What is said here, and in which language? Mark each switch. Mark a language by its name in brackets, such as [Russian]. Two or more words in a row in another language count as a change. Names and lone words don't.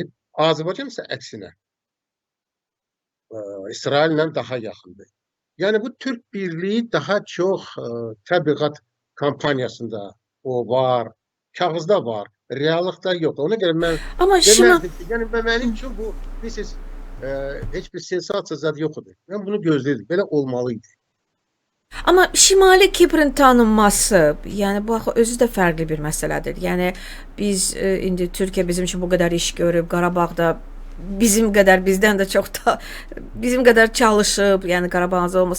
[Turkish] Azerbaycan ise aksine İsrail'le daha yakındır. Yani bu Türk Birliği [Azerbaijani] daha çok təbliğat kampanyasında o var, kağızda var, [Turkish] reallıqda yok. Ona göre ben [Azerbaijani] Amma Şimal [Turkish] yani benim için bu hiçbir sensasiya [Azerbaijani] zad yoxdur. [Turkish] Ben bunu gözledim. [Azerbaijani] Belə olmalıydı. Amma Şimali Kiprın tanınması, yəni bu axı özü də fərqli bir məsələdir. Yəni biz indi Türkiyə bizim üçün bu qədər iş görüb, Qarabağda bizim qədər bizdən də çox da bizim qədər çalışıb, yəni Qarabağın azad olması.